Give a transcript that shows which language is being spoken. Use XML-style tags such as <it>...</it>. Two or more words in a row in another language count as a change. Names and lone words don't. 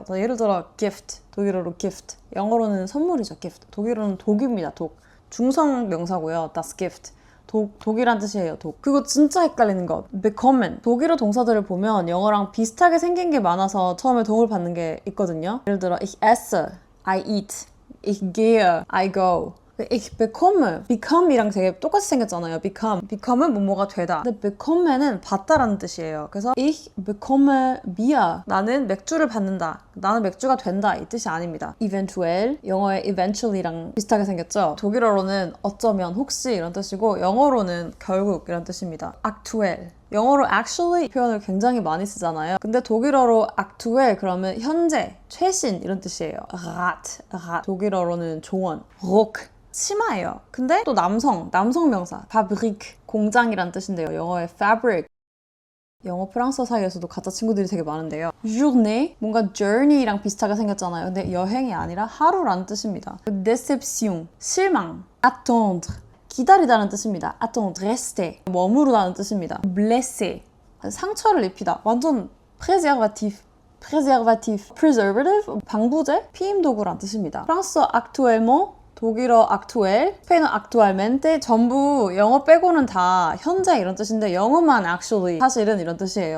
<ko>예를 들어 gift, 독일어로 gift, 영어로는 선물이죠. gift. 독일어는 독입니다. 독. 중성 명사고요.</ko> <de>das Gift.</de> <ko>독이란 뜻이에요. 독. 그거 진짜 헷갈리는 거. bekommen. 독일어 동사들을 보면 영어랑 비슷하게 생긴 게 많아서 처음에 도움을 받는 게 있거든요.</ko> <de>예를 들어 ich esse,</de> <en>I eat,</en> <de>ich gehe,</de> <en>I go.</en> <de>ich bekomme,</de> <ko>become이랑 되게 똑같이 생겼잖아요. become은 뭐뭐가 되다. 근데 bekommen은 받다라는 뜻이에요. 그래서</ko> <de>ich bekomme Bier,</de> <ko>나는 맥주를 받는다, 나는 맥주가 된다, 이 뜻이 아닙니다. eventuell, 영어의 eventually랑 비슷하게 생겼죠. 독일어로는 어쩌면, 혹시 이런 뜻이고 영어로는 결국 이런 뜻입니다. aktuell, 영어로 actually 표현을 굉장히 많이 쓰잖아요. 근데 독일어로 aktuell 그러면 현재, 최신 이런 뜻이에요. rat. 독일어로는 조언. rock, 치마예요. 근데 또 남성 명사 fabrik, 공장이란 뜻인데요. 영어의 fabric. 영어 프랑스어 사이에서도 가짜 친구들이 되게 많은데요. journée, 뭔가 journey랑 비슷하게 생겼잖아요. 근데 여행이 아니라 하루라는 뜻입니다. déception, 실망. attendre, 기다리다는 뜻입니다.</ko> <fr>attendre, rester,</fr> <ko>머무르다는 뜻입니다. blesser, 상처를 입히다. 완전 préservatif, preservative, 방부제, 피임도구란 뜻입니다. 프랑스어 actuellement, 독일어 aktuell, 스페인어 actualmente, 전부 영어 빼고는 다 현재 이런 뜻인데 영어만 actually 사실은 이런 뜻이에요.</ko>